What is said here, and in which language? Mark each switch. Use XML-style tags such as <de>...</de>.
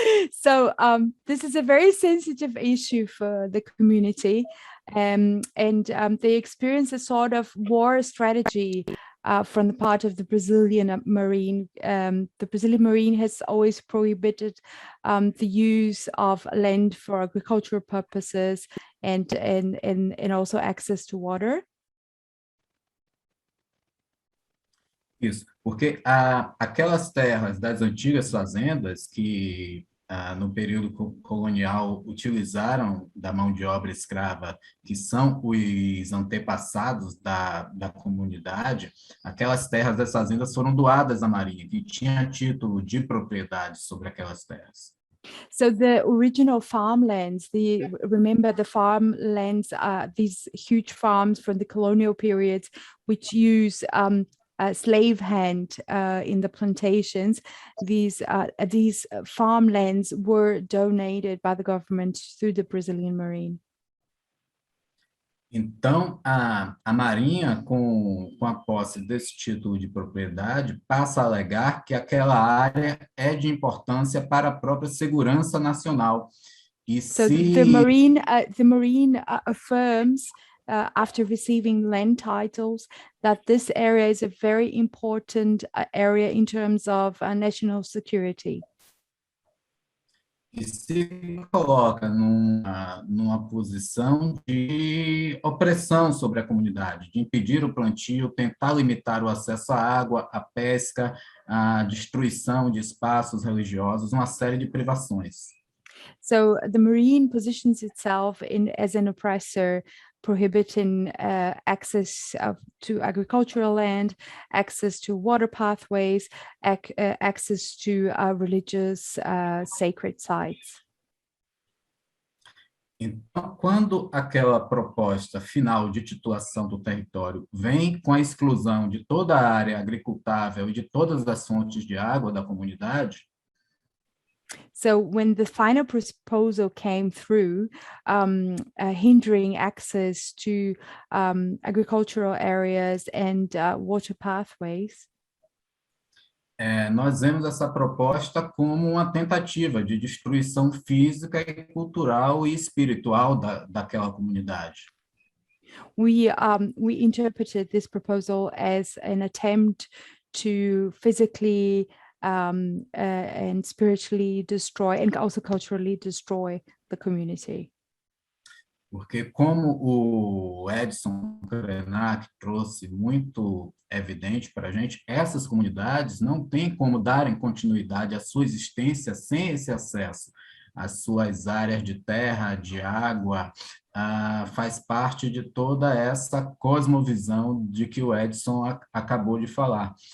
<en>So this is a very sensitive issue for the community, and they experience a sort of war strategy from the part of the Brazilian Marine. The Brazilian Marine has always prohibited the use of land for agricultural purposes and also access to water.</en> <pt>Isso, porque aquelas terras das antigas fazendas que no período colonial utilizaram da mão de obra escrava, que são os antepassados da comunidade, aquelas terras das fazendas foram doadas à Marinha, que tinha título de propriedade sobre aquelas terras.</pt> <en>So the original farmlands, remember the farmlands, these huge farms from the colonial periods, which use slave hand in the plantations. These farmlands were donated by the government through the Brazilian Marine.</en> <pt>Então, a Marinha, com a posse desse título de propriedade, passa a alegar que aquela área é de importância para a própria segurança nacional.</pt> <en>So the Marine affirms, after receiving land titles, that this area is a very important area in terms of national security.</en> <pt>E se coloca numa posição de opressão sobre a comunidade, de impedir o plantio, tentar limitar o acesso à água, à pesca, à destruição de espaços religiosos, uma série de privações.</pt> <en>So the Marine positions itself as an oppressor, prohibiting access to agricultural land, access to water pathways, access to religious sacred sites.</en> <pt>Então, quando aquela proposta final de titulação do território vem com a exclusão de toda a área agricultável e de todas as fontes de água da comunidade,</pt> <en>So when the final proposal came through, hindering access to agricultural areas and water pathways,</en> <pt>nós vemos essa proposta como uma tentativa de destruição física e cultural e espiritual daquela comunidade.</pt> <en>we interpreted this proposal as an attempt to physically and spiritually destroy and also culturally destroy the community.</en> <pt>Porque como o Edson Krenak trouxe muito evidente para a gente, essas comunidades não têm como darem continuidade à sua existência sem esse acesso às suas áreas de terra, de água, faz parte de toda essa cosmovisão de que o Edson acabou de falar.</pt>